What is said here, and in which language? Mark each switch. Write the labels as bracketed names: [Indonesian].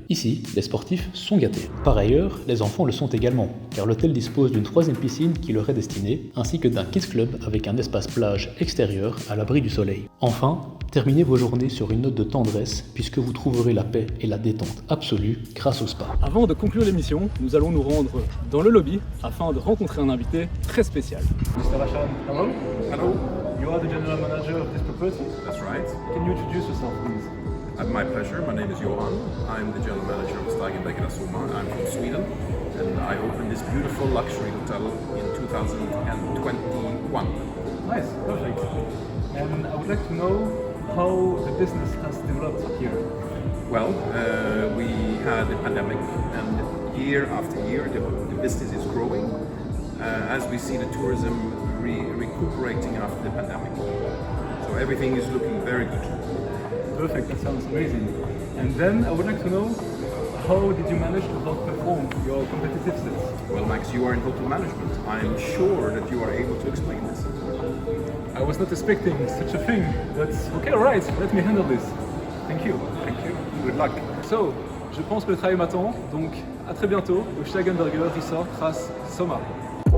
[French] Ici, les sportifs sont gâtés. Par ailleurs, les enfants le sont également, car l'hôtel dispose d'une 3e piscine qui leur est destinée, ainsi que d'un kids club avec un espace plage extérieur à l'abri du soleil. Enfin, terminez vos journées sur une note de tendresse, puisque vous trouverez la paix et la détente absolue grâce au spa. Avant de conclure l'émission, nous allons nous rendre dans le lobby afin de rencontrer un invité très spécial. [English] Mr. Rachan, hello. Hello. You are the general manager of this property. That's right. Can you introduce yourself, please? My pleasure. My name is Johan. I'm the general manager of Stegenberger Soma. I'm from Sweden, and I opened this beautiful luxury hotel in 2021. Nice, perfect. And I would like to know how the business has developed here. Well, we had a pandemic, and year after year the business is growing as we see the tourism recuperating after the pandemic. So everything is looking very good. Perfect, that sounds amazing. And then I would like to know, how did you manage to outperform your competitive set? Well, Max, you are in hotel management. I'm sure that you are able to explain this. I was not expecting such a thing, but okay, alright, let me handle this. Thank you. Thank you. Good luck. [French] So, je pense que le travail m'attend, donc à très bientôt au Stegenberger Resort Ras Soma.